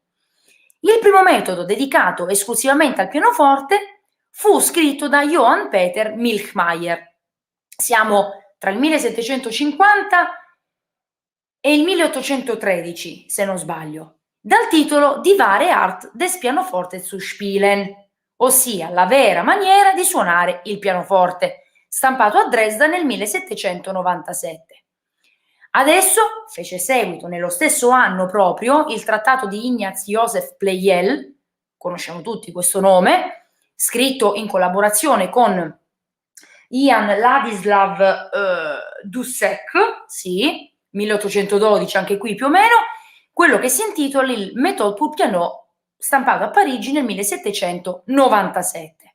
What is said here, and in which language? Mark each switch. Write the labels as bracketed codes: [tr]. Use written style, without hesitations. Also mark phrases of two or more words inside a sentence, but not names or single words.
[it] Il primo metodo dedicato esclusivamente al pianoforte fu scritto da Johann Peter Milchmeier. Siamo tra il 1750 e il 1813, se non sbaglio, dal titolo Die wahre Art des Pianoforte zu spielen, ossia la vera maniera di suonare il pianoforte, stampato a Dresda nel 1797. Adesso fece seguito nello stesso anno proprio il trattato di Ignaz Joseph Pleyel, conosciamo tutti questo nome, scritto in collaborazione con Jan Ladislav Dussek, sì, 1812, anche qui più o meno, quello che si intitola il Méthode pour piano, stampato a Parigi nel 1797.